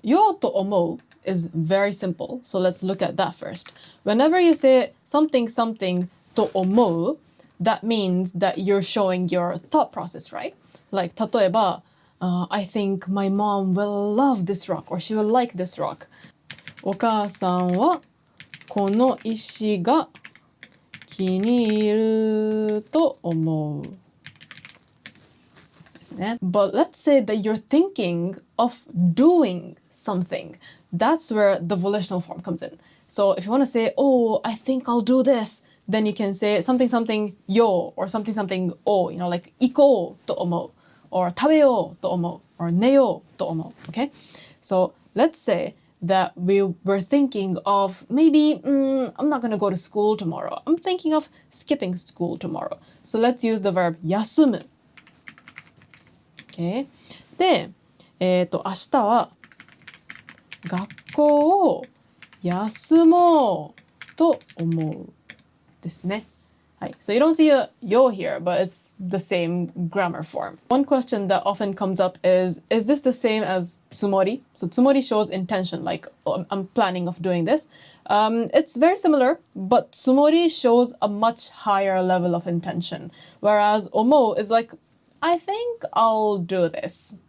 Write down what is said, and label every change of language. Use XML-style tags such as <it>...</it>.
<en>Yo to omou is very simple, so let's look at that first. Whenever you say something something to omou, that means that you're showing your thought process, right? Like</en> <ja>例えば</ja> <en>I think my mom will love this rock, or she will like this rock.</en> <ja>お母さんはこの石が気に入ると思う。</ja> <en>But let's say that you're thinking of doing something. That's where the volitional form comes in. So if you want to say, oh, I think I'll do this, then you can say something something yo or something something o, you know, like</en> <ja>行こうと思う</ja> <en>or</en> <ja>食べようと思う</ja> <en>or</en> <ja>寝ようと思う,</ja> <en>okay? So let's say that we were thinking of maybe, I'm not going to go to school tomorrow. I'm thinking of skipping school tomorrow. So let's use the verb 休む. Okay.</en> <ja>で、明日は学校を休もうと思うですね。はい。</ja> <en>So you don't see a yo here, but it's the same grammar form. One question that often comes up is this the same as tsumori? So tsumori shows intention, like I'm planning of doing this. It's very similar, but tsumori shows a much higher level of intention, whereas omou is like, I think I'll do this.</en>